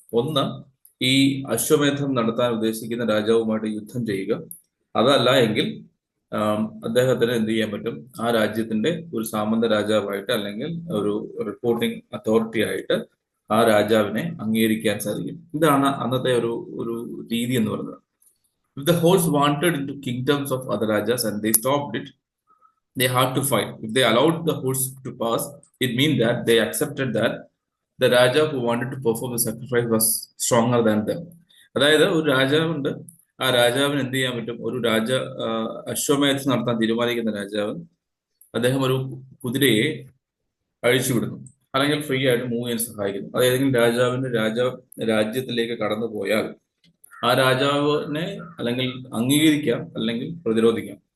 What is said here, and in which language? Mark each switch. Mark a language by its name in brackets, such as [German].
[Malayalam] ഒന്ന്, ഈ അശ്വമേധം നടത്താൻ ഉദ്ദേശിക്കുന്ന രാജാവുമായിട്ട് യുദ്ധം ചെയ്യുക. അതല്ല എങ്കിൽ അദ്ദേഹത്തിന് എന്ത് ചെയ്യാൻ പറ്റും? ആ രാജ്യത്തിന്റെ ഒരു സാമന്ത രാജാവായിട്ട് അല്ലെങ്കിൽ ഒരു റിപ്പോർട്ടിംഗ് അതോറിറ്റി ആയിട്ട് ആ രാജാവിനെ അംഗീകരിക്കാൻ സാധിക്കും. ഇതാണ് അന്നത്തെ ഒരു രീതി എന്ന് പറയുന്നത്. [English] If the horse wandered into kingdoms of other rajas and they stopped it, they had to fight. If they allowed the horse to pass, it means that they accepted that the Raja who wanted to perform the sacrifice was stronger than them. [Malayalam] അതായത് ഒരു രാജാവുണ്ട്, ആ രാജാവിന് എന്ത് ചെയ്യാൻ പറ്റും? ഒരു അശ്വമേധം നടത്താൻ തീരുമാനിക്കുന്ന രാജാവ് അദ്ദേഹം ഒരു കുതിരയെ അഴിച്ചുവിടുന്നു അല്ലെങ്കിൽ ഫ്രീ ആയിട്ട് മൂവ് ചെയ്യാൻ സഹായിക്കുന്നു. അത് ഏതെങ്കിലും രാജ്യത്തിലേക്ക് കടന്നു പോയാൽ ആ രാജാവിനെ അല്ലെങ്കിൽ അംഗീകരിക്കാം അല്ലെങ്കിൽ പ്രതിരോധിക്കാം.